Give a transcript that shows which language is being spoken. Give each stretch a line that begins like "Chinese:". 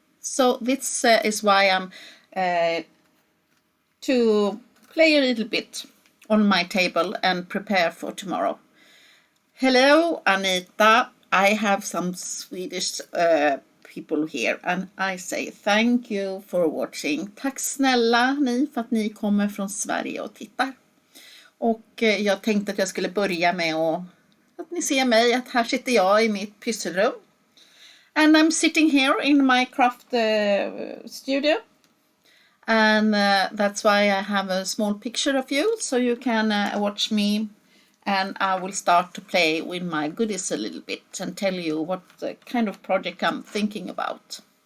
English: So this is why I'm to play a little bit on my table and prepare for tomorrow. Hello Anita, I have some Swedish people here and I say thank you for watching.
Swedish: Tack snälla ni för att ni kommer från Sverige och tittar. Och jag tänkte att jag skulle börja med att ni ser mig, att här sitter jag i mitt pysselrum.
English: And I'm sitting here in my craft studio. And that's why I have a small picture of you, so you can watch me. And I will start to play with my goodies a little bit and tell you what kind of project I'm thinking about.